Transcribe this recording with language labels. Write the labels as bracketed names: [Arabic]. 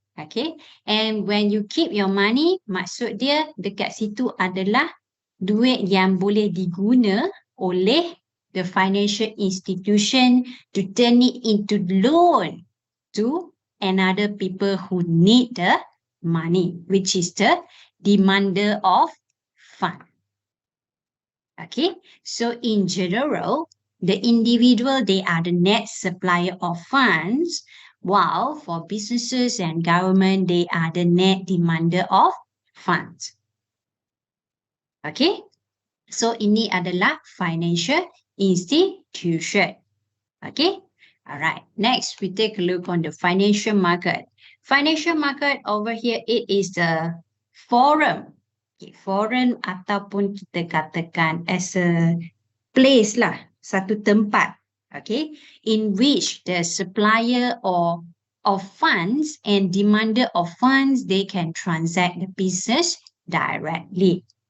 [English] Okay, and when you keep your money, [Malay] maksud dia dekat situ adalah duit yang boleh diguna oleh [English] the financial institution to turn it into loan to another people who need the money, which is the demander of fund. Okay, so in general, the individual, they are the net supplier of funds, while for businesses and government, they are the net demander of funds. Okay, so [Malay] ini adalah [English] financial institution. Okay, all right. Next, we take a look on the financial market. Financial market over here, it is the forum. [Malay] Okay, forum ataupun kita katakan [English] as a place [Malay] lah, satu tempat. [English] Okay, in which the supplier or of funds and demander of funds, they can transact the business directly.